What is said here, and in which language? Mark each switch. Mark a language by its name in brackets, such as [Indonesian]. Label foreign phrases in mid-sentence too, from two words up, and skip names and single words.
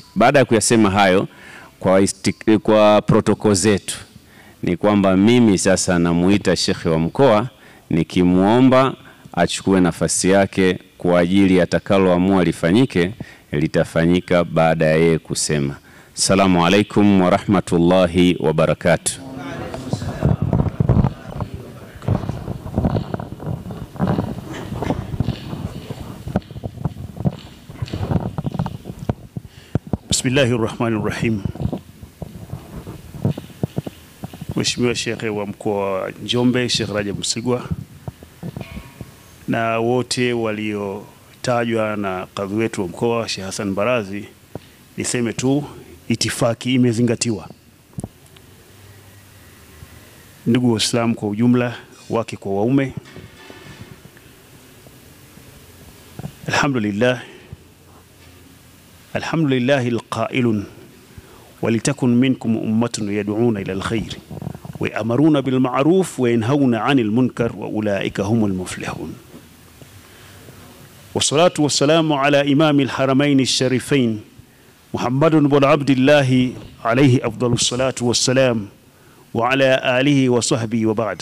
[Swahili] Baada ya kuyasema hayo, kwa protokoli zetu ni kwamba mimi sasa namuita shekhe wa mkoa nikimuomba achukue nafasi yake kwa ajili atakaloamua lifanyike litafanyika baada ya yeye kusema. [Arabic] السلام عليكم ورحمة الله وبركاته. Bismillahirrahmanirrahim. [Swahili] Mheshimiwa Shekhe wa mkoa wa Njombe, Sheikh Rajab Msigwa, na wote waliotajwa na kadhi wetu wa mkoa Sheikh Hassan Barazi, niseme tu itifaki imezingatiwa. Ndugu Waislamu kwa ujumla, wake kwa waume, [Arabic] الحمد لله القائل ولتكن منكم أمة يدعون إلى الخير ويأمرون بالمعروف وينهون عن المنكر وأولئك هم المفلحون. والصلاة والسلام على إمام الحرمين الشريفين محمد بن عبد الله عليه أفضل الصلاة والسلام وعلى آله وصحبه وبعد.